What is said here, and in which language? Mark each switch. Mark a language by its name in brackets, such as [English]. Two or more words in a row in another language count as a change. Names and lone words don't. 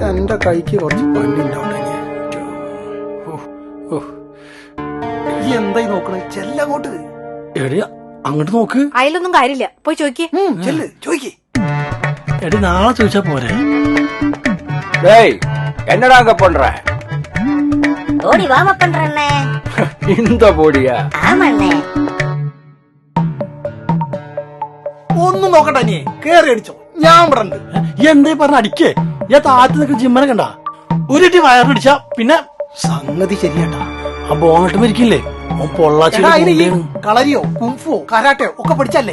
[Malayalam] എന്റെ കൈക്ക് കുറച്ച് പണി ഉണ്ടാവട്ടെ. ഈ എന്തായി നോക്കണേ? ചെല്ലങ്ങോട്ട്. എടി അങ്ങോട്ട് നോക്ക്. അതിലൊന്നും കാര്യമില്ല, പോയി ചോദിക്കേ. ചെല്ല് ചോദിക്കേ. എടി നാളെ ചോദിച്ചാ പോരെ? [Tamil] டேய் என்னடா அங்க பண்ற? ஓடி வாம பண்றேன்னே. இந்த போடியா? ஆமாண்ணே. [Malayalam] ഒന്നും നോക്കണ്ട, നീ കേറി അടിച്ചോ, ഞാൻ ഇവിടെ ഉണ്ട്. എന്തായി പറഞ്ഞ അടിക്കേ? ഞാൻ താഴത്ത് നിൽക്കുന്ന ജിമ്മനെ കണ്ട ഒരു ഇട്ടി വയറിടിച്ചാ പിന്നെ സംഗതി ശരിയാട്ടാ. ആ ബോണട്ട് മരിക്കില്ലേ? പൊള്ളാച്ചി കളരിയോ കുംഫോ കരാട്ടയോ ഒക്കെ പഠിച്ചല്ലേ?